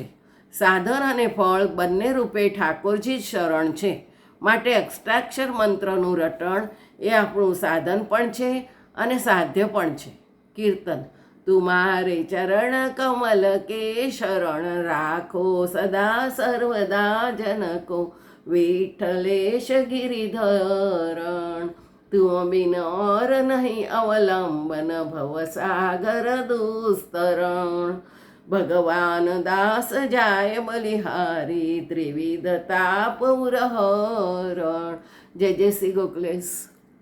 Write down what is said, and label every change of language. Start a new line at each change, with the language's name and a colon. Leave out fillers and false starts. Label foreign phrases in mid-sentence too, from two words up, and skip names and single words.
Gujarati: સાધન અને ફળ બંને રૂપે ઠાકોરજી જ શરણ છે, માટે અષ્ટાક્ષર મંત્રનું રટણ એ આપણું સાધન પણ છે અને સાધ્ય પણ છે।
Braj: कीर्तन। तुमारे चरण कमल के शरण, राखो सदा सर्वदा जनको, विठ्ठलेश गिरिधरण, तुम बिन और नहीं अवलंबन, भव सागर दुस्तरण। भगवान दास जाय बलिहारी त्रिविध ताप उरहरण.
Gujarati: જય જય શ્રી ગોકલેશ.